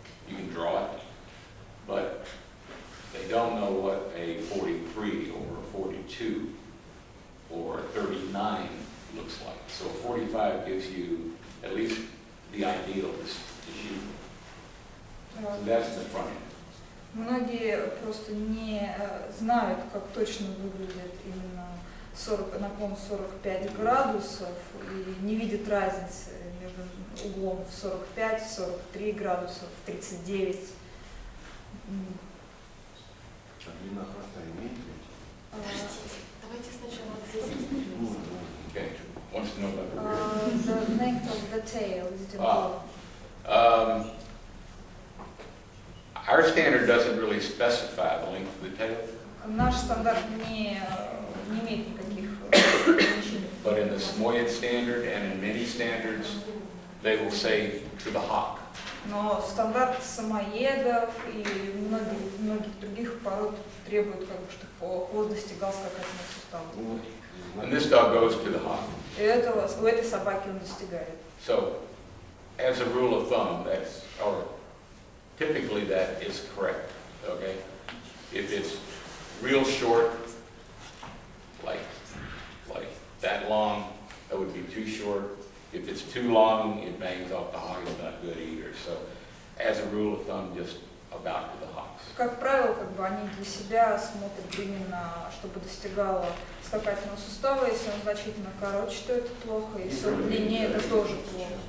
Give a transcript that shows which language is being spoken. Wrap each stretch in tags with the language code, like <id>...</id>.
<en>You can draw it, but they don't know what a 43 or a 42 or a 39 looks like. So 45 gives you at least the ideal to shoot. So that's the front end.</en> <ru>Многие просто не знают, как точно выглядит именно наклон 45 градусов и не видят разницы между углом в 45, 43 градуса, в 39. Длина хвоста имеет ведь? Давайте сначала ответим.</ru> <en>Okay. Wants to know about The length of the tail is developed. Our standard doesn't really specify the length of the tail.</en> <ru>Наш стандарт не имеет никаких ограничений.</ru> <en>But in the Samoyed standard and in many standards, they will say to the hock.</en> <ru>Но стандарт самоедов и многих других пород требует, как бы, чтобы хвост достигал скакательного сустава.</ru> <en>And this dog goes to the hock.</en> <ru>И у этой собаки он достигает.</ru> <en>So, as a rule of thumb, typically that is correct. Okay, if it's real short, like that long, that would be too short. If it's too long, it bangs off the hock. It's not good either. So, as a rule of thumb, just about to the hocks.</en> <ru>Как правило, как бы они для себя смотрят именно, чтобы достигало скакательного сустава. Если он значительно короче, то это плохо. Если он длиннее, это тоже плохо.</ru>